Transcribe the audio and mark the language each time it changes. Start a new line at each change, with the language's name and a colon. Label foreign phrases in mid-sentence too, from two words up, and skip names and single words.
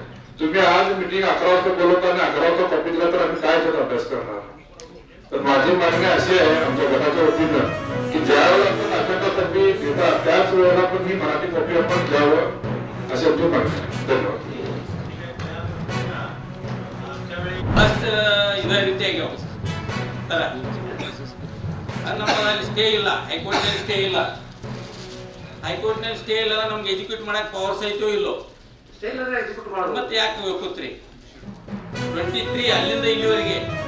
Marathi: तुम्ही आज मीटिंग 11 वाजता बोलवता आणि 11 वाजता कॉपी दिला तर आम्ही काय त्याचा अभ्यास करणार. तर माझी मागणी अशी आहे आमच्या गटाच्या वतीनं की ज्यावेळेला आपण
English: agenda copy
Marathi: देता त्याच वेळेला पण ही मराठी कॉपी आपण द्यावं अशी आमची मागणी आहे. धन्यवाद.
Kannada: ಇದೇ ರೀತಿಯಾಗಿ ಸರ ನಮ್ಮಲ್ಲಿ ಸ್ಟೇ ಇಲ್ಲ, ಹೈಕೋರ್ಟ್ನಲ್ಲಿ ಸ್ಟೇ ಇಲ್ಲ. ಹೈಕೋರ್ಟ್ನಲ್ಲಿ ಸ್ಟೇ ಇಲ್ಲ, ನಮ್ಗೆ ಎಕ್ಸಿಕ್ಯೂಟ್ ಮಾಡಕ್ಕೆ ಪವರ್ ಸಹಿತ ಇಲ್ಲೋ. ಮತ್ತೆ ಯಾಕೆ ಕೂತ್ರಿ 23 ಅಲ್ಲಿಂದ ಇಲ್ಲಿವರೆಗೆ?